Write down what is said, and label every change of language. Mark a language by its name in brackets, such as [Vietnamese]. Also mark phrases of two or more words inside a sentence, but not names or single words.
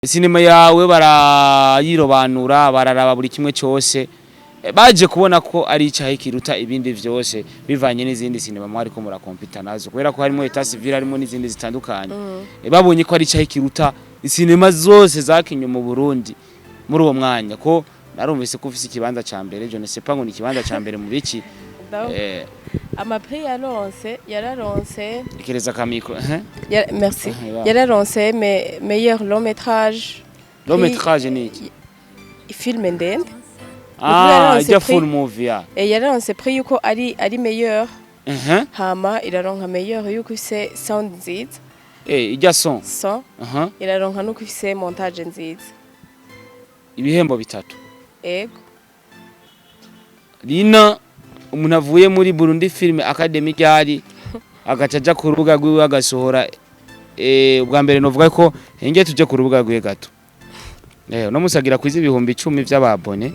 [Rundi] Sinema yawe barayirobanura bararaba buri kimwe cyose baje kubona ko ari icyahe kiruta ibindi vyose bivanye n'izindi sinema mwari ko murakompita nazo kubera ko harimo Etat Civil harimo n'izindi zitandukanye babonye ko ari icyahe kiruta sinema zose zakinye mu Burundi muri uwo mwanya ko narumvise ko ufise ikibanza ca mbere [French] je ne sais pas [Rundi] ngo ni ikibanza ca mbere mu biki Amaprix yararonse ikereza ka micro merci yararonse [French] meilleur long métrage [Rundi] ni iki film ndende ijya [English] full movie [Rundi] ya yararonse prix yuko ari meilleur hama iraronka meilleur yuko ifise sound nziza ijya son iraronka nuko ifise montage nziza ibihembo bitatu ego Lina umuntu avuye muri Burundi Film Academy yari agacaja ku rubuga rwiwe agasohora ubwa mbere novuga ko henge tuje ku rubuga rwiwe gato no musagira kwiza ibihumbi 10 by'ababone